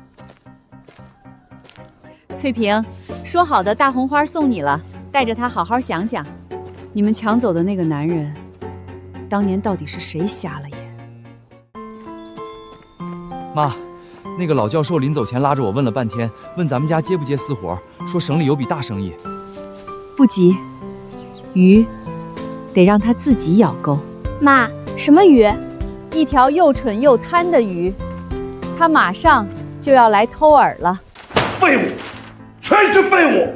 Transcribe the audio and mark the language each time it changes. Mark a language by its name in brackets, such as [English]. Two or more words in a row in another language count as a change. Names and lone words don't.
[Chinese] 翠萍，說好的大紅花送你了，帶着它好好想想，你們搶走的那個男人，當年到底是誰瞎了眼？媽，那個老教授臨走前拉着我問了半天，問咱們家接不接私活，說省裡有筆大生意。不急，魚得讓它自己咬鈎。媽，什麼魚？一條又蠢又貪的魚，它馬上就要來偷餌了。廢物，全是廢物！